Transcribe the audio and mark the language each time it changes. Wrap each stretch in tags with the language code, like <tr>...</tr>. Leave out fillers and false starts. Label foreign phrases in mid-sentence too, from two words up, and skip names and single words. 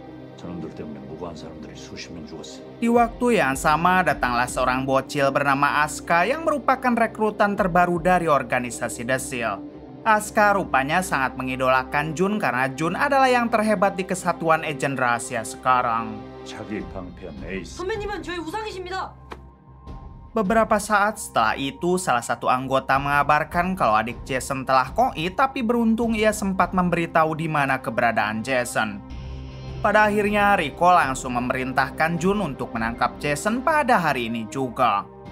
<id>Di waktu yang sama, datanglah seorang bocil bernama Aska yang merupakan rekrutan terbaru dari organisasi The Seal. Aska rupanya sangat mengidolakan Jun karena Jun adalah yang terhebat di kesatuan agen rahasia sekarang.</id> <ko>선배님은 저의 우상이십니다.</ko> <id>Beberapa saat setelah itu, salah satu anggota mengabarkan kalau adik Jason telah koit, tapi beruntung ia sempat memberitahu di mana keberadaan Jason. Pada akhirnya, Riko langsung memerintahkan Jun untuk menangkap Jason pada hari ini juga.</id>